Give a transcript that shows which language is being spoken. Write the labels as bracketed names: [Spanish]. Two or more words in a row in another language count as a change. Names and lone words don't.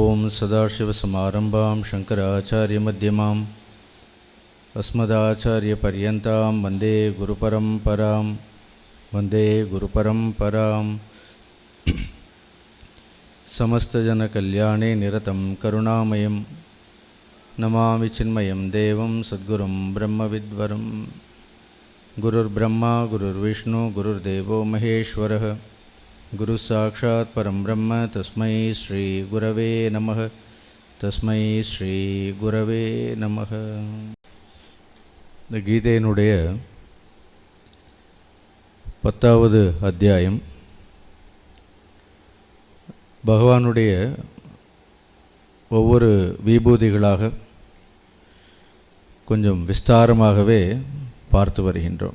[Sanskrit] सदाशिवसमारम्भां शङ्कराचार्यमध्यमाम् अस्मदाचार्यपर्यन्तां वन्दे गुरुपरम्परां समस्तजनकल्याणे निरतं करुणामयं नमामि चिन्मयं देवं सद्गुरुं ब्रह्मविद्वरं। गुरुर्ब्रह्मा गुरुर्विष्णु गुरुर्देवो महेश्वरः गुरुसाक्षात् परं ब्रह्म तस्मै श्री गुरवे नमः। तस्मै श्री गुरवे நமः. [Tamil] இந்த கீதையினுடைய 10வது அத்தியாயம் பகவானுடைய ஒவ்வொரு விபூதிகளாக கொஞ்சம் விஸ்தாரமாகவே பார்த்து வருகின்றோம்.